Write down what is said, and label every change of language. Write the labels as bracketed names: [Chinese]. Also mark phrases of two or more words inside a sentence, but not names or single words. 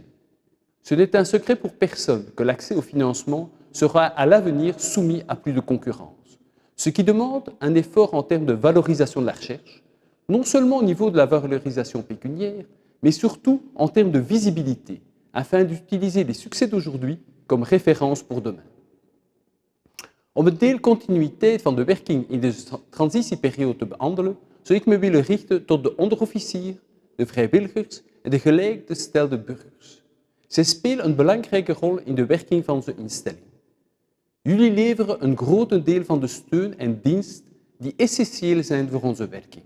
[French] Ce n'est un secret pour personne que l'accès au financement sera à l'avenir soumis à plus de concurrence, ce qui demande un effort en termes de valorisation de la recherche, non seulement au niveau de la valorisation pécuniaire, mais surtout en termes de visibilité, afin d'utiliser les succès d'aujourd'hui comme référence pour demain. [Dutch] Om een deelcontinuïteit van de werking in deze transitieperiode te behandelen, zou ik me willen richten tot de onderofficier, de vrijwilligers en de gelijkgestelde burgers. Zij spelen een belangrijke rol in de werking van onze instelling. Jullie leveren een groot deel van de steun en dienst die essentieel zijn voor onze werking.